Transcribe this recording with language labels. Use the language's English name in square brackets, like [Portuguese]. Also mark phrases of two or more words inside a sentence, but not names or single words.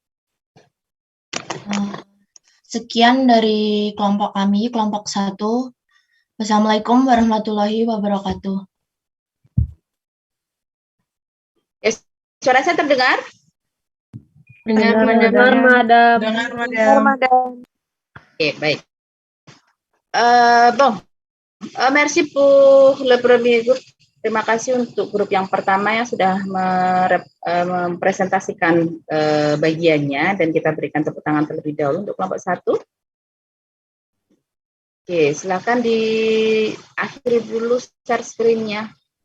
[Indonesian] Sekian dari kelompok kami, kelompok 1. [Arabic] والسلام عليكم ورحمة الله وبركاته. [Indonesian] Suara saya terdengar? Dengar, Madam. Dengar, Madam. Oke, baik. [French] Bon, merci pour le premier groupe. [Indonesian] Terima kasih untuk grup yang pertama yang sudah mempresentasikan bagiannya, dan kita berikan tepuk tangan terlebih dahulu untuk kelompok 1. Oke, silakan diakhiri dulu [English] share screen- [Indonesian] nya.